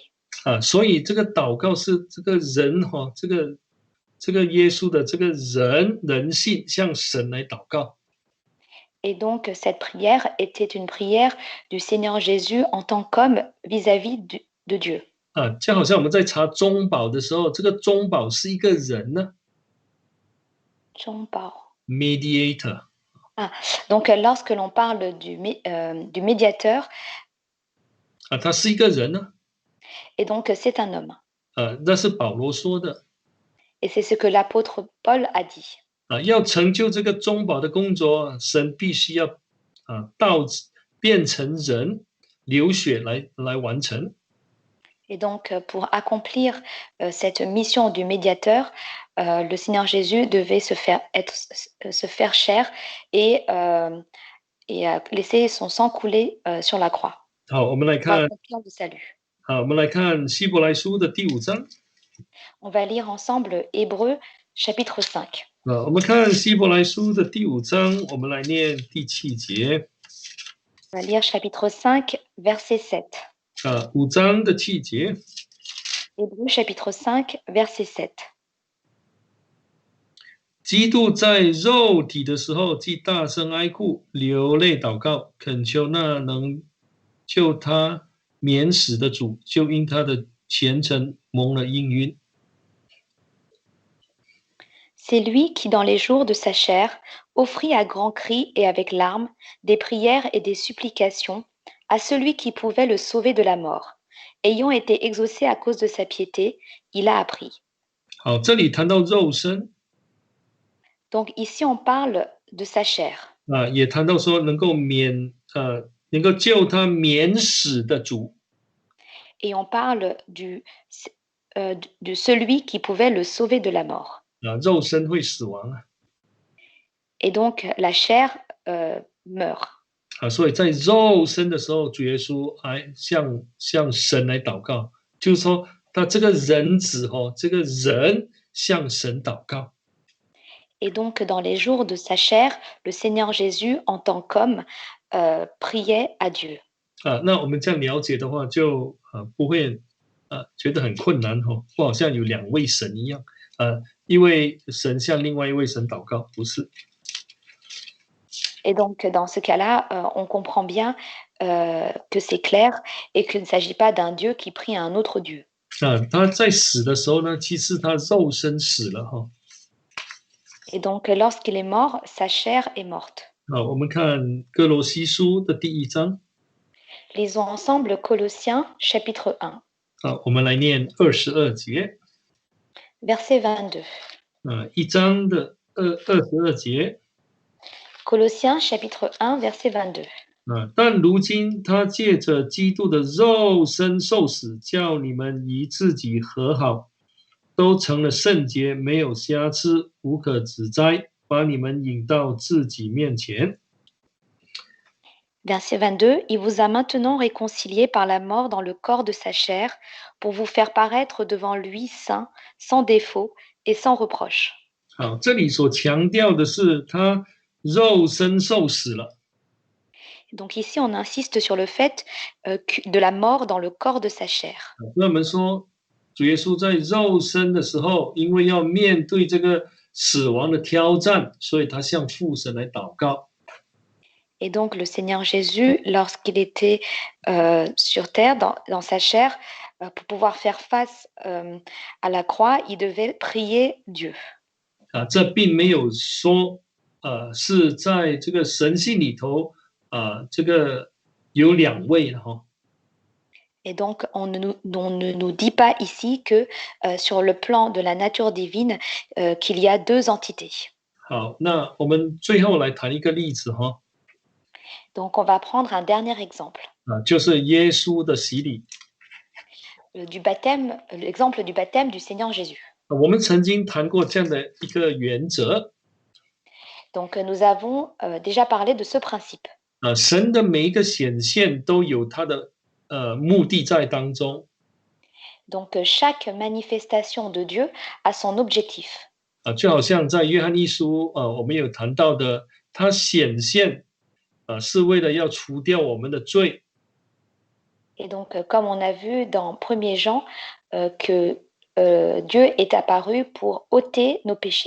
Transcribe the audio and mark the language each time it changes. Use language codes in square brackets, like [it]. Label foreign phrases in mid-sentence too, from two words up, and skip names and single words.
[zh] 所以这个祷告是这个人这个耶稣的这个人性向神来祷告。 [fr] Et donc, cette prière était une prière du Seigneur Jésus en tant qu'homme vis-à-vis de Dieu. [zh] 就好像我们在查中保的时候，这个中保是一个人呢 ，mediator。 [fr] Donc, lorsque l'on parle du médiateur, [zh] 他是一个人呢。 [fr] et donc c'est un homme. [zh] 那是保罗说的。 [fr] Et c'est ce que l'apôtre Paul a dit. [zh] 要成就这个中保的工作，神必须要变成人，流血来完成。 [fr] Et donc, pour accomplir cette mission du médiateur, le Seigneur Jésus devait se faire chair et laisser son sang couler sur la croix. [zh] 好，我们来 [fr] Pour [zh] 看， [fr] accomplir le salut. [zh] 好，我们来看希伯来书的第5章。 [fr] On va lire ensemble Hébreux chapitre 5. [zh] 我们看希伯来书的第5章，我们来念第7节。 [fr] On va lire chapitre 5, verset 7. [zh] 5 章的7节。 [fr] Hébreux chapitre 5, verset 7. [zh] 基督在肉体的时候，既大声哀哭，流泪祷告，恳求那能救他免死的主，就因他的虔诚蒙了应允。 [fr] C'est lui qui, dans les jours de sa chair, offrit à grands cris et avec larmes des prières et des supplications à celui qui pouvait le sauver de la mort. Ayant été exaucé à cause de sa piété, il a appris. [zh] 好，这里谈到肉身。 [fr] Donc ici, on parle de sa chair. [zh] 也谈到说能够救他免死的主。 [fr] Et on parle de celui qui pouvait le sauver de la mort. [zh] 肉身会死亡。 [fr] Et donc, la chair meurt. [zh] 所以在肉身的时候，主耶稣还向神来祷告，就是说他这个人子这个人向神祷告。 [fr] Et donc, dans les jours de sa chair, le Seigneur Jésus, en tant qu'homme, priait à Dieu. [zh] 那我们这样了解的话，就不会觉得很困难不好像有2位神一样，一位神向另外一位神祷告，不是。 [fr] Et donc, dans ce cas-là, on comprend bien que c'est clair et qu'il ne s'agit pas d'un Dieu qui prie à un autre Dieu. [zh] 他在死的时候呢，其实他肉身死了 [fr] Et donc, lorsqu'il est mort, sa chair est morte. [zh] 我们看哥罗西书的第1章。 [fr] Lisons ensemble Colossiens chapitre 1. [zh] 我们来念22节。 [fr] Verset 22. [zh] 1章的22节。 [fr] Colossiens chapitre 1, verset 22. [zh] 但如今他借着基督的肉身受死，叫你们与自己和好，都成了圣洁，没有瑕疵，无可指摘，把你们引到自己面前。 [fr] Verset 22, il vous a maintenant réconciliés par la mort dans le corps de sa chair, pour vous faire paraître devant lui saint, sans défaut et sans reproche. [zh] 好，这里所强调的是他肉身受死了。 [fr] Donc ici, on insiste sur le fait de la mort dans le corps de sa chair. [zh] 那我们说，主耶稣在肉身的时候，因为要面对这个死亡的挑战，所以他向父神来祷告。 [fr] Et donc le Seigneur Jésus, lorsqu'il était sur terre, dans sa chair, pour pouvoir faire face à la croix, il devait prier Dieu. [zh] 这并没有说是在这个神性里头这个有两位哈。 [fr] Et donc, on ne nous dit pas ici que sur le plan de la nature divine, qu'il y a deux entités. [zh] 好，那我们最后来谈一个例子哈。 [fr] Donc, on va prendre un dernier exemple. [zh] 就是耶稣的洗礼。 [fr] Du baptême, l'exemple du baptême du Seigneur Jésus. [zh] 我们曾经谈过这样的一个原则。 [fr] Donc, nous avons déjà parlé de ce principe. [zh] 神的每一个显现都有他的目的在当中。 [fr] Donc, chaque manifestation de Dieu a son objectif. [zh] 就好像在约翰一书我们有谈到的，他显现是为了要除掉我们的罪。 [fr] Et donc, comme on a vu dans 1er Jean, que Dieu est apparu pour ôter nos péchés.